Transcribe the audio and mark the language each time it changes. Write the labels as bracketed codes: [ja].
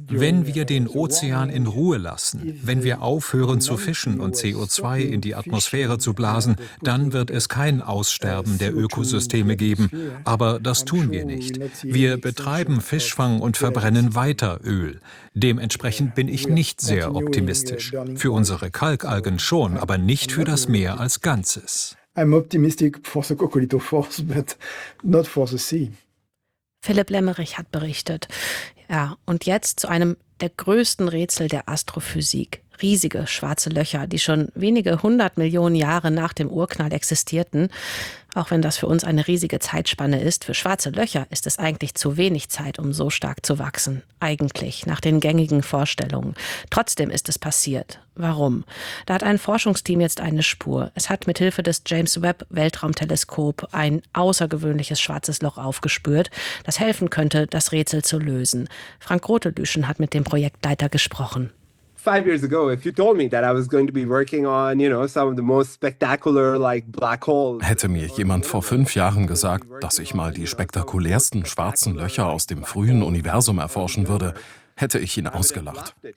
[de] wenn wir den Ozean in Ruhe lassen, wenn wir aufhören zu fischen und CO2 in die Atmosphäre zu blasen, dann wird es kein Aussterben der Ökosysteme geben. Aber das tun wir nicht. Wir betreiben Fischfang und verbrennen weiter Öl. Dementsprechend bin ich nicht sehr optimistisch. Für unsere Kalkalgen schon, aber nicht für das Meer als Ganzes. [en] I'm optimistic for the Coccolito Force, but not for the sea. [de] Philipp Lemmerich hat berichtet. Ja, und jetzt zu einem der größten Rätsel der Astrophysik. Riesige schwarze Löcher, die schon wenige 100 Millionen Jahre nach dem Urknall existierten. Auch wenn das für uns eine riesige Zeitspanne ist, für schwarze Löcher ist es eigentlich zu wenig Zeit, um so stark zu wachsen. Eigentlich, nach den gängigen Vorstellungen. Trotzdem ist es passiert. Warum? Da hat ein Forschungsteam jetzt eine Spur. Es hat mithilfe des James Webb Weltraumteleskop ein außergewöhnliches schwarzes Loch aufgespürt, das helfen könnte, das Rätsel zu lösen. Frank Rothe-Lüschen hat mit dem Projektleiter gesprochen. [en] 5 years ago, if you told me that I was going to be working on, you know, some of the most spectacular like black holes. [de] Hätte mir jemand vor 5 Jahren gesagt, dass ich mal die spektakulärsten schwarzen Löcher aus dem frühen Universum erforschen würde, hätte ich ihn ausgelacht.